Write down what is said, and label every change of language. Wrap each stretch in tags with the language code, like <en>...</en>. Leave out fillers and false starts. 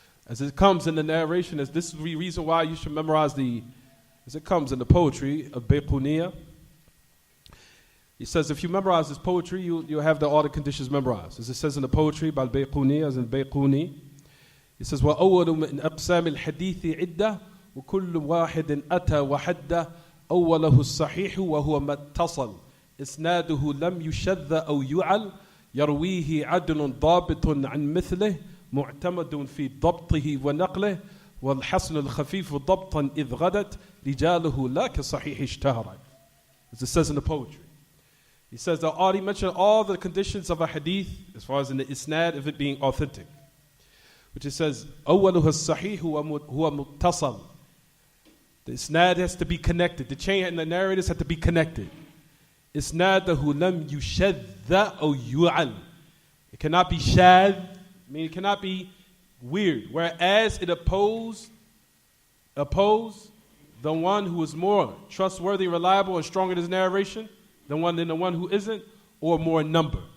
<en>As it comes in the narration, as this is the reason why you should memorize as it comes in the poetry of Bayquniya. He says if you memorize this poetry, you'll have all the conditions memorized. As it says in the poetry by Bayquniya, as in Bayquni, it says,</en> <ar>وَأَوَّلُ مِنْ أَقْسَامِ الْحَدِيثِ عِدَّةً وَكُلُّ وَاحِدٍ أَتَى وَحَدَّ أَوَّلَهُ الصَّحِيحُ وَهُوَ مَتَّصَلْ إِسْنَادُهُ لَمْ يُشَذَّ أَوْ يُعَلْ يَرْوِيهِ عَدْلٌ ضَابِطٌ عَنْ مِثْلِهِ معتمد في ضبطه ونقله والحسن الخفيف ضبطا إذ غدت رجاله لا كصحيح اشتهرت.</ar> <en>As it says in the poetry. He says that he mentioned all the conditions of a hadith as far as in the isnad of it being authentic. Which it says,</en> <ar>أولها الصحيح هو متصل.</ar> <en>The isnad has to be connected. The chain and the narrators have to be connected.</en> <ar>إسناده لم يشذ أو يعل.</ar> <en>It cannot be shadh. I mean, it cannot be weird. Whereas it oppose the one who is more trustworthy, reliable, and stronger in his narration than the one who isn't, or more in number.</en>